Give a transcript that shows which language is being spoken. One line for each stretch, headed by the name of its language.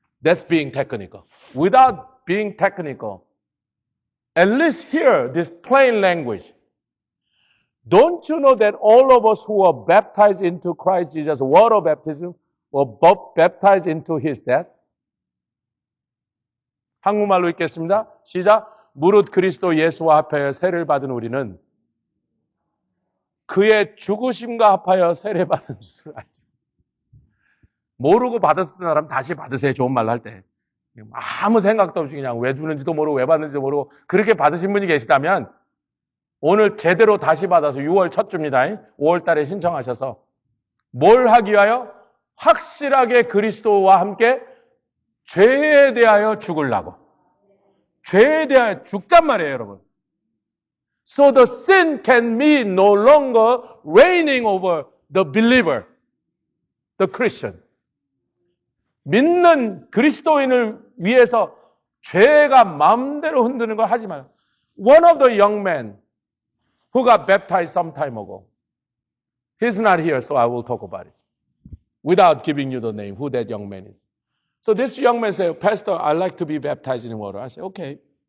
English: That's being technical. Without being technical, at least here, this plain language. Don't you know that all of us who were baptized into Christ Jesus, water baptism, were baptized into his death?
Korean: 한국말로 읽겠습니다. 시작. 무릇 그리스도 예수와 합하여 세례를 받은 우리는 그의 죽으심과 합하여 세례 받은 줄 알죠. 모르고 받았을 사람 다시 받으세요. 좋은 말로 할 때. 아무 생각도 없이 그냥 왜 주는지도 모르고 왜 받는지도 모르고 그렇게 받으신 분이 계시다면 오늘 제대로 다시 받아서 6월 첫 주입니다. 5월 달에 신청하셔서 뭘 하기 위하여? 확실하게 그리스도와 함께 죄에 대하여 죽으려고. 죄에 대하여 죽단 말이에요, 여러분.
English: So the sin can be no longer reigning over the believer, the Christian.
Korean: 믿는 그리스도인을 위해서 죄가 마음대로 흔드는 걸 하지 마요.
English: One of the young men who got baptized some time ago. He's not here, so I will talk about it. Without giving you the name, who that young man is. So this young man said, Pastor, I'd like to be baptized in water. I said, okay.